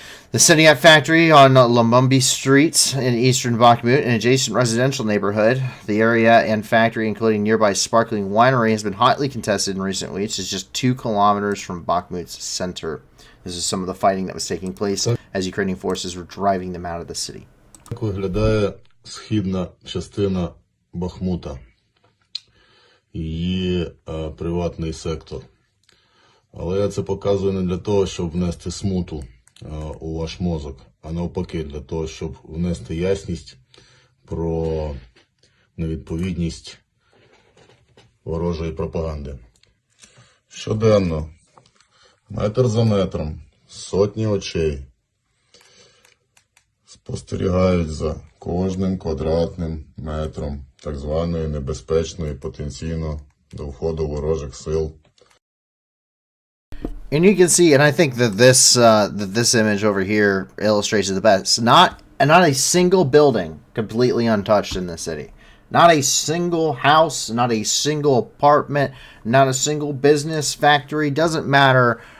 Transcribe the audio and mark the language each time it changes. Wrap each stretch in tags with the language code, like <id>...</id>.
<en>The Siniat factory on Lumumbi Street in eastern Bakhmut, an adjacent residential neighborhood. The area and factory, including nearby sparkling winery, has been hotly contested in recent weeks. It's just 2 kilometers from Bakhmut's center. This is some of the fighting that was taking place as Ukrainian forces were driving them out of the city.</en> <uk>Як виглядає східна частина Бахмута, її приватний сектор. Але я це показую не для того, щоб внести смуту у ваш мозок, а навпаки для того, щоб внести ясність про невідповідність ворожої пропаганди. Щоденно, метр за метром, сотні очей спостерігають за кожним квадратним метром так званої небезпечної потенційно до входу ворожих сил.</uk> <en>And you can see, and I think that this image over here illustrates it the best. Not a single building completely untouched in this city. Not a single house, not a single apartment, not a single business, factory. Doesn't matter.</en>